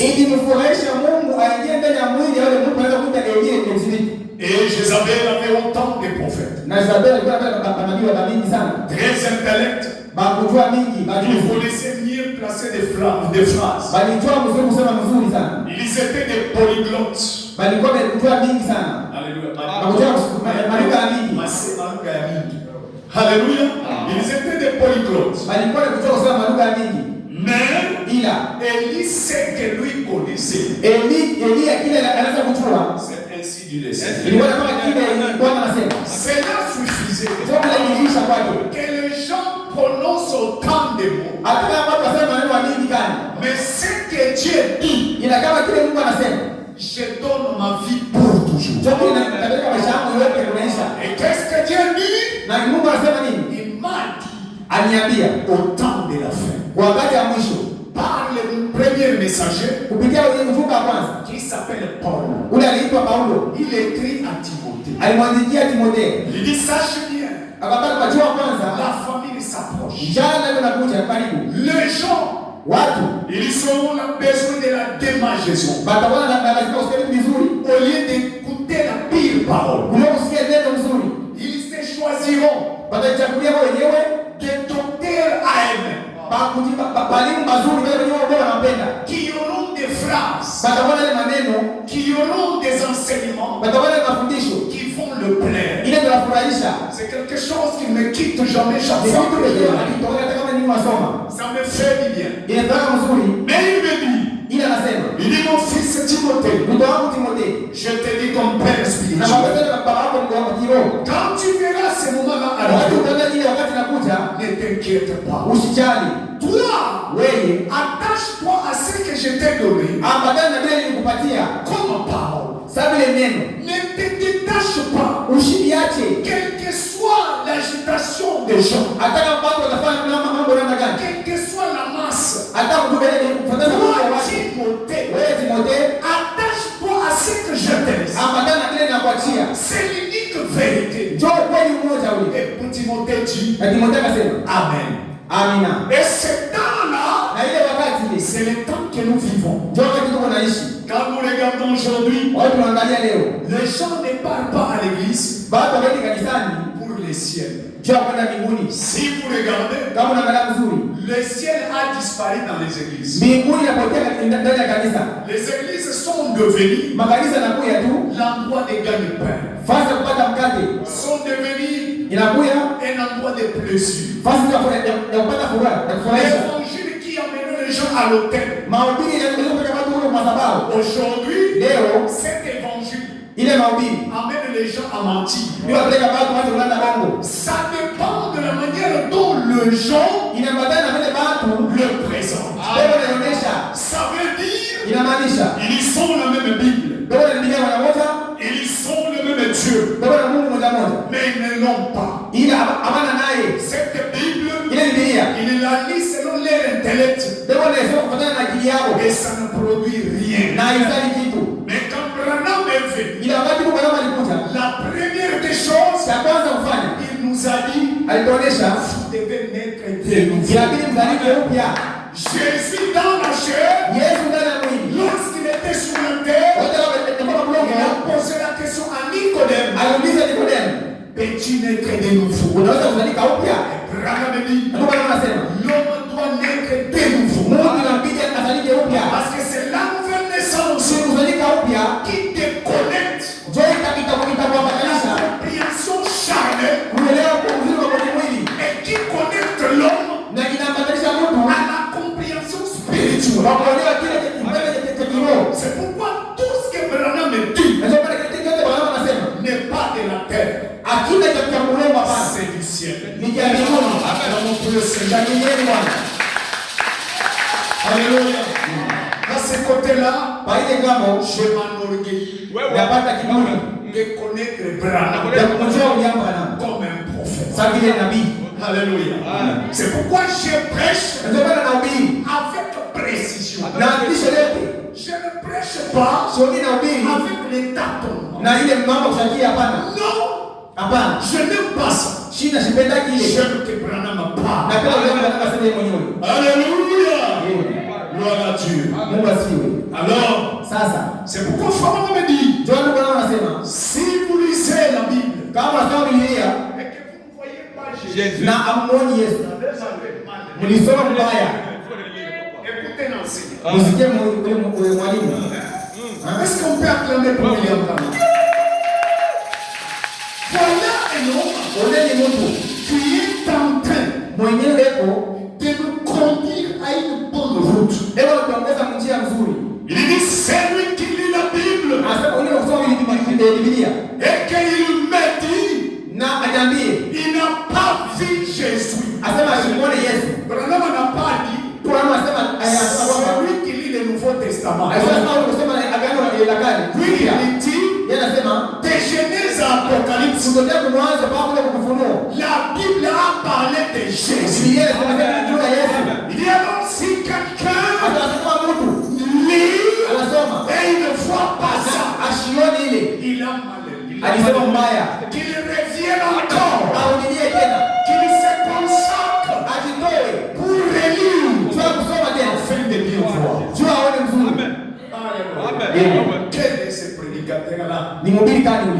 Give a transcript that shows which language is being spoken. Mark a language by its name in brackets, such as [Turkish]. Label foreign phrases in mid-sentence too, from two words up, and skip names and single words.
[Swahili] ili mfurahisha Mungu aingie ndani ya mwili wale Mungu anaweza kuita Elie mzidi. [French] Et Jézabel avait autant de prophètes. [Swahili] Na Isabel alikuwa anataka manabii wa mingi sana. [French] Très intellect. [Swahili] Bakujua mingi, [French] Ils [Swahili] bakujua. [French] connaissaient mieux placer des phrases. [Swahili] Balijua mzuri kusema mzuri sana. [French] Ils étaient des polyglottes. [Swahili] Balikuwa bakujua mingi sana. Alléluia. Bakujua malugha mingi. Alléluia. [French] Ils étaient des polyglottes. [Swahili] Balikuwa bakujua kusema malugha mingi. [French] Mais [Swahili] Ila [French] Élie sait que lui connaissait. [Swahili] Elia kile anaweza kujua. [French] C'est ainsi dit le Seigneur. [Swahili] Ilikuwa kama kile Bwana anasema. [French] Cela suffisait [Swahili] Sio kile kilisha kwake. [French] que les gens prononcent autant de mots. [Swahili] Hata kama watu wasema maneno ya mingi gani. [French] Mais ce que Dieu dit, [Swahili] Ila kama kile Mungu anasema. [French] je donne ma vie pour toujours. [Swahili] Sio kile katika maisha yangu yote kunaisha. [French] Et qu'est-ce que Dieu dit? [Swahili] Na Mungu anasema nini? [French] Il m'a dit [Swahili] Aniambia [French] au temps de la fin. [Swahili] kwa wakati wa mwisho [French] Par le premier messager [Swahili] kupitia ule mjumbe wa kwanza [French] qui s'appelle Paul. [Swahili] ule aliitwa Paulo, [French] Il écrit à Timothée. [Swahili] alimwandikia Timotheo [French] Il dit sache bien, [Swahili] akapata kujua kwanza [French] la famille s'approche. [Swahili] njana ndio nakuja karibu. [French] Les gens, [Swahili] Watu [French] ils auront besoin de la démangeaison. [Swahili] batakuwa na lazima usikie vizuri [French] Au lieu d'écouter la pire parole, [Swahili] kuliko kusikia neno nzuri. [French] ils se choisiront [Swahili] Watachagulia wao wenyewe [French] des docteurs à eux-mêmes [Swahili] balimu mazuri wale wenyewe ambao wanapenda. [French] qui auront des phrases, [Swahili] Batakuwa na maneno, [French] qui auront des enseignements [Swahili] batakuwa na mafundisho [French] qui vont le plaire. [Swahili] ile ndio furahisha. [French] C'est quelque chose qui me quitte jamais chaque [Swahili] Ni [French] fois [Swahili] vitu [French] que je [Swahili] vile [French] le lis. [Swahili] akitoka hata kama ni masoma. [French] Ça me fait du bien. [Swahili] Inataka mzuri. [French] Mais il me dit, [Swahili] Ila anasema, [French] il dit mon fils Timothée, [Swahili] mtoto wangu Timotheo, [French] je te dis comme père [Swahili] na [French] spirituel. [Swahili] mapesa na baba yako ni wa kiroho. [French] Quand tu verras ce moment-là [Swahili] Wakati [French] arriver, [Swahili] utaona ile wakati nakuja, [French] ne t'inquiète pas. [Swahili] usijali. [French] Toi, [Swahili] Wewe [French] attache-toi à ce que je t'ai donné [Swahili] ambatana na vile nilikupatia [French] comme parole. [Swahili] sababu ile neno. [French] Ne te détache pas, [Swahili] Usiniache. [French] quelle que soit l'agitation des gens, [Swahili] Hata kama watu watafanya mambo namna gani. [French] quelle que soit la masse. [Swahili] Hata kutubelee kufuatana na mambo ya [French] Toi, [Swahili] watu. Timothée, Wewe Timotheo, [French] attache-toi à ce que je te laisse. [Swahili] ambatana na vile nakuachia. [French] C'est l'unique vérité. [Swahili] Njoo kweli mmoja ule. [French] Et pour Timothée dit [Swahili] Na Timotheo akasema, Amen. amina. [French] Et ce temps-là, [Swahili] Na ile wakati ile [French] c'est le temps que nous vivons. [Swahili] njoo wakati tuko naishi. [French] Quand nous regardons regardons aujourd'hui, [Swahili] Watu tunaangalia leo. [French] les gens ne partent pas à l'église [Swahili] Watu waende kanisani [French] pour le ciel. [Swahili] juu ya kwenda mbinguni. [French] Si vous regardez, [Swahili] Kama unaangalia vizuri, [French] le ciel a disparu dans les églises. [Swahili] mbinguni inapotea ndani ya kanisa. [French] Les églises sont devenues [Swahili] Makanisa yanakuya tu [French] l'endroit des gagne-pain. [Swahili] fasi ya kupata mkate, [French] Sont devenus [Swahili] inakuya [French] un endroit de plaisir. [Swahili] fasi ya kupata furaha na kufurahisha. [French] L'évangile qui amène les gens à l'autel. [Swahili] Mahubiri yanapeleka watu kule madhabahu. [French] Aujourd'hui, [Swahili] Leo [French] cet évangile [Swahili] ile mahubiri [French] amène les gens à mentir. [Swahili] inapeleka watu waanze kulanda bongo. [French] Ça dépend de la manière dont le gens [Swahili] Inaambatana na vile watu [French] le présentent. [Swahili] Biblia inaonyesha, [French] Ça veut dire [Swahili] inamaanisha [French] ils sont la même Bible. [Swahili] Biblia ni Biblia moja moja, [French] Ils sont le même Dieu. [Swahili] Biblia na Mungu moja moja. [French] Mais ils ne l'ont pas. [Swahili] Ile amana naye [French] Cette Bible, [Swahili] ile Biblia [French] ils la lisent selon leur intellect. [Swahili] Biblia inasema kufuatana na akili yao [French] Et ça ne produit rien. [Swahili] na haizali kitu. [French] Mais quand Branham est venu, [Swahili] Ile wakati Mungu alikuja, [French] la première des choses, [Swahili] cha kwanza kufanya [French] il nous a dit, [Swahili] alituonesha [French] vous devez naître de nouveau. [Swahili] inabidi mzalike upya. [French] Jésus dans la chair, [Swahili] Yesu ndani ya mwili [French] lorsqu'il était sur la terre, [Swahili] wote wamekuwa [French] il a posé la question à Nicodème. [Swahili] aliuliza Nikodemo, [French] Peux-tu naître de nouveau? [Swahili] unaweza kuzalika upya? [French] Branham dit, [Swahili] Mungu anasema [French] l'homme doit naître de nouveau. [Swahili] Mungu inabidi azalike upya. [French] Parce que c'est la nouvelle naissance [Swahili] Si kuzalika upya [French] qui déconnecte [Swahili] ndio itakuambatanisha [French] la compréhension charnelle [Swahili] kuelewa kwa uzima wa mwili [French] et qui connecte l'homme [Swahili] na inaambatanisha mtu [French] à la compréhension spirituelle. [Swahili] kwa kuelewa kile kipengele cha kiroho. [French] C'est pourquoi tout ce que Branham dit [Swahili] Na ndio maana kitu chote Bwana anasema [French] n'est pas de la terre, [Swahili] akina cha Mungu hapana, [French] c'est du ciel. [Swahili] ni cha mbinguni. [French] Dans mon Dieu, c'est [Swahili] Cha mbinguni Bwana. [French] Alléluia. À ce côté-là, [Swahili] Kwa ile ngambo [French] je m'enorgueillis [Swahili] napata kiburi [French] de connaître Branham [Swahili] ya kumjua uliambo kana [French] comme un prophète. [Swahili] sawa vile nabii. [French] Alléluia. C'est pourquoi je prêche [Swahili] Na ndio maana nahubiri [French] avec précision. [Swahili] na hakikisho yote [French] Je ne prêche pas [Swahili] sio mimi nahubiri [French] avec les tâtonnements. [Swahili] na ile mambo kushakia, hapana, [French] Non, [Swahili] hapana. [French] je n'aime pas ça. [Swahili] Shina sipendaki ile. [French] J'aime que Branham parle. [Swahili] Na kila leo nataka sema yeye mwenyewe. [French] Alléluia. Gloire à Dieu. [Swahili] Mungu asifiwe. [French] Alors, [Swahili] Sasa [French] c'est pourquoi Fabien me dit, [Swahili] John Bwana anasema [French] si vous lisez la Bible [Swahili] kama unasoma Biblia [French] et que vous ne voyez pas Jésus, [Swahili] na amuoni Yesu, [French] vous avez mal. [Swahili] mlisoma mbaya, [French] Écoutez l'enseignant. [Swahili] msikie mwalimu. [French] Est-ce qu'on peut acclamer pour William Branham? Voilà un homme [Swahili] Oneni mtu [French] qui est en train [Swahili] mwenyewe eko [French] de nous conduire à une bonne route. [Swahili] leo tuongeza njia nzuri. [French] Il dit, c'est lui qui lit la Bible [Swahili] Anasema ule kusoma Biblia [French] et qu'il me dit, [Swahili] na ajambie, [French] il n'a pas vu Jésus. [Swahili] asema asimuone Yesu. [French] Branham n'a pas dit, [Swahili] Kwa maana anasema [French] c'est [Swahili] kwamba [French] lui qui lit le Nouveau Testament. [Swahili] anasema ule kusoma agano la kale. [French] Lui, il dit, [Swahili] Yeye anasema [French] de Genèse à Apocalypse, [Swahili] kutokea kumwanzo mpaka kule kufunuo. [French] la Bible a parlé de Jésus. [Swahili] Biblia inasema juu ya Yesu. [French] Il dit alors, si quelqu'un [Swahili] Hata anasema mtu [French] lit [Swahili] anasoma [French] et il ne voit pas ça, [Swahili] ashioni ile [French] il a mal. [Swahili] alisema mbaya, [French] Qu'il revienne encore, [Swahili] arudie tena, [French] qu'il se consacre [Swahili] ajitoe [French] pour relire, [Swahili] jua kusoma tena, [French] afin de bien voir. [Swahili] jua aone mzuri. [French] Amen. Quel est ce prédicateur-là? [Swahili] Ni mhubiri kani ule?